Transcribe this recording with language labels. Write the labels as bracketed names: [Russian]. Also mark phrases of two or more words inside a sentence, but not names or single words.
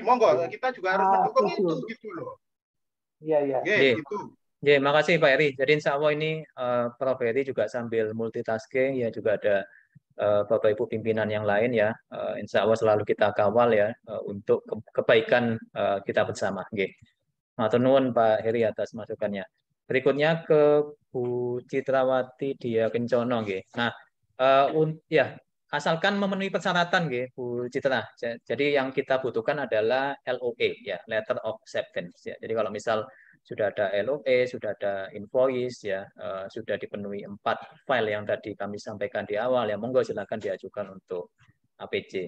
[Indonesian] Monggo kita juga harus mendukung itu gitu loh. Iya. Gitu. Makasih Pak Heri. Jadi [Arabic] insya Allah [Indonesian] ini Prof. Heri juga sambil multitasking ya, juga ada Bapak Ibu pimpinan yang lain ya. [Arabic] Insya Allah [Indonesian] selalu kita kawal ya untuk kebaikan kita bersama. [Javanese] Matur nuwun [Indonesian] Pak Heri atas masukannya. Berikutnya ke Bu Citrawati Dia Kencono. Nah, asalkan memenuhi persyaratan Bu Citra. Jadi yang kita butuhkan adalah LOA ya, [English] Letter of Acceptance [Indonesian] ya. Jadi kalau misal sudah ada LOA, sudah ada invoice ya, sudah dipenuhi 4 file yang tadi kami sampaikan di awal ya, monggo silakan diajukan untuk APC.